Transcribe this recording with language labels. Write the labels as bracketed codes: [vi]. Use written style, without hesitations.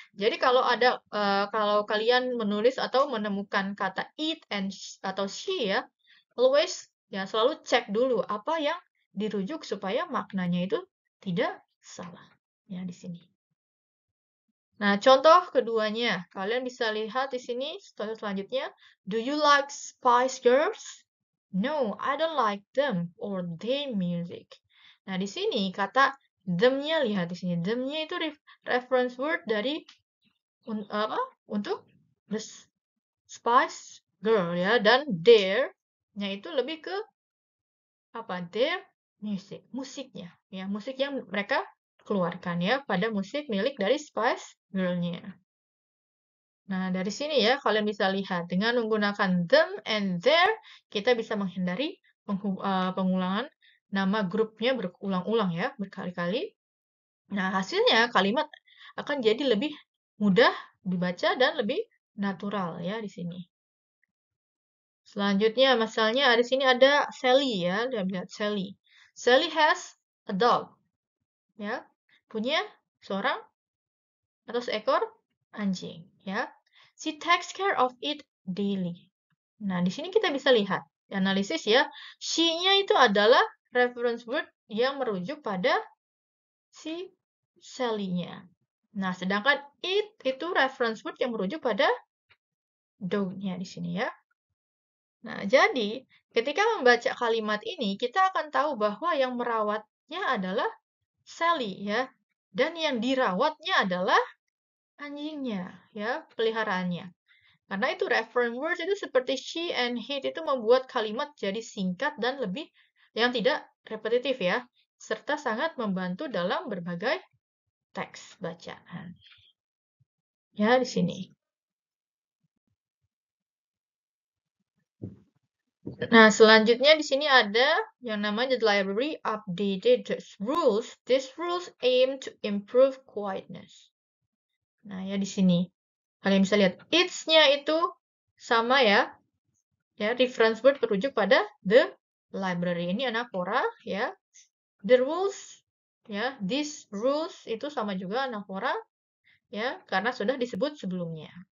[id] Jadi kalau kalian menulis atau menemukan kata it atau she ya, always ya selalu cek dulu apa yang dirujuk supaya maknanya itu tidak salah ya di sini. Nah, contoh keduanya, kalian bisa lihat di sini contoh selanjutnya. [en] Do you like Spice Girls? No, I don't like them or their music. [id] Nah, di sini kata them-nya, lihat di sini. Them-nya itu reference word dari untuk the Spice Girl ya, dan their-nya itu lebih ke their music, musiknya ya, musik yang mereka keluarkan ya pada musik milik dari Spice Girl-nya. Nah, dari sini ya kalian bisa lihat dengan menggunakan them and their kita bisa menghindari pengulangan nama grupnya berulang-ulang ya, berkali-kali. Nah, hasilnya kalimat akan jadi lebih mudah dibaca dan lebih natural ya di sini. Selanjutnya, misalnya di sini ada Sally ya, lihat Sally. [en] Sally has a dog. [id] Ya, punya seorang atau seekor anjing ya. [en] She takes care of it daily. [id] Nah, di sini kita bisa lihat analisis ya. She-nya itu adalah reference word yang merujuk pada si Sally-nya. Nah, sedangkan it itu reference word yang merujuk pada dog-nya di sini ya. Nah, jadi ketika membaca kalimat ini, kita akan tahu bahwa yang merawatnya adalah Sally ya. Dan yang dirawatnya adalah anjingnya ya, peliharaannya. Karena itu reference words itu seperti she and he itu membuat kalimat jadi singkat dan lebih yang tidak repetitif ya, serta sangat membantu dalam berbagai teks bacaan. Ya, di sini. Nah, selanjutnya di sini ada yang namanya [en] the library updated rules. These rules aim to improve quietness. [id] Nah, ya di sini. Kalian bisa lihat it's-nya itu sama ya. Ya, reference word merujuk pada the library. Ini anafora ya. The rules ya, these rules itu sama juga anafora ya, karena sudah disebut sebelumnya.